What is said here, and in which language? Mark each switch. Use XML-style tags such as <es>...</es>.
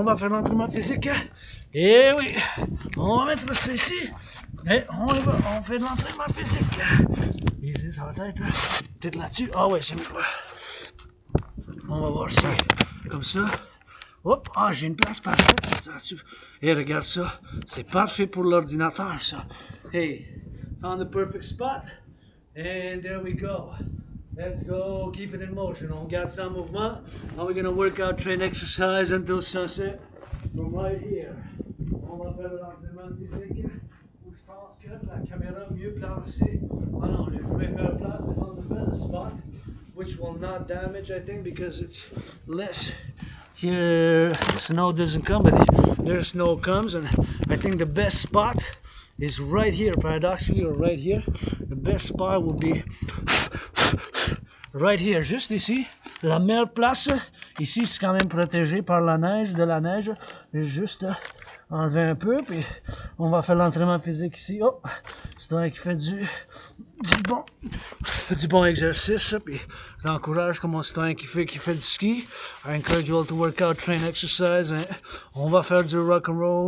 <fr>On va faire l'entraînement physique, et oui, on va mettre ça ici, et on fait de l'entraînement physique. Ici, ça va être peut-être là-dessus. Ah ouais, c'est mieux. On va voir ça, comme ça. Hop, ah, j'ai une place parfaite. Et regarde ça, c'est parfait pour l'ordinateur, ça.</fr> <en>Hey, found the perfect spot. And there we go. Let's go, keep it in motion.</en> <fr>On garde ça en mouvement.</fr> <en>Now we're gonna work out, train exercise until sunset. From right here.</en> <fr>On va faire l'entraînement physique. Je pense que la caméra mieux placée. Ah non, je vais faire place</fr> <en>on the better spot, which will not damage, I think, because it's less. Here, snow doesn't come, but there snow comes, and I think the best spot is right here, paradoxically, or right here. The best spot would be right here,</en> <fr>juste ici. La meilleure place, ici, c'est quand même protégé par la neige, de la neige. Juste enlever un peu, puis on va faire l'entraînement physique ici. Oh, c'est un qui fait du bon exercice, puis j'encourage comme un citoyen qui fait du ski.</fr> <en>I encourage you all to work out, train, exercise. Hein.</en> <fr>On va faire du rock&roll.</fr>